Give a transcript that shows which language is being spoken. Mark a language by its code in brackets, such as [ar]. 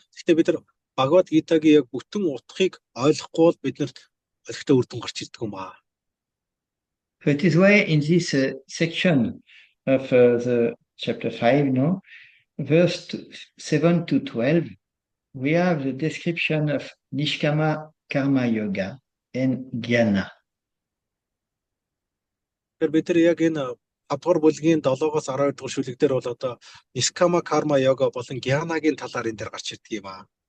[mn] Гэхдээ бид нар Бхагавад Гитагийн яг бүтэн утгыг ойлгохгүй бол биднэрт олигтой үр дүн гарч ирдэг юм аа. [en] So it is why in this section of the chapter 5, verse 7 to 12, we have the description of Nishkama Karma Yoga and Jnana. [mn] Тэр бид нар яг энэ 5 дугаар бүлгийн 7-оос 12 дугаар шүлэг дээр бол одоо Nishkama Karma Yoga болон Jnanaгийн талаар энэ дээр гарч ирдэг юм аа.